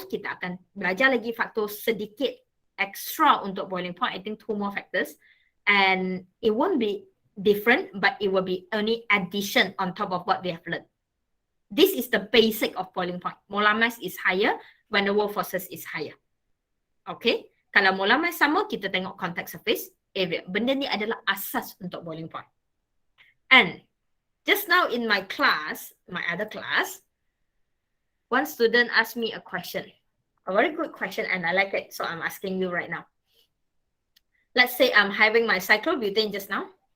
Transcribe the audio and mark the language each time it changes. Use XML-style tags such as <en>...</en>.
<ms>Kita akan belajar lagi faktor sedikit extra untuk boiling point.</ms> <en>I think 2 more factors. And it won't be different, but it will be only addition on top of what we have learned. This is the basic of boiling point. Molar mass is higher, van der Waals forces is higher.</en> <ms>Okay. Kalau molar mass sama, kita tengok contact surface area. Benda ni adalah asas untuk boiling point.</ms> <en>And just now in my class, my other class, one student asked me a question. A very good question and I like it. So I'm asking you right now. Let's say I'm having my cyclobutane just now.</en>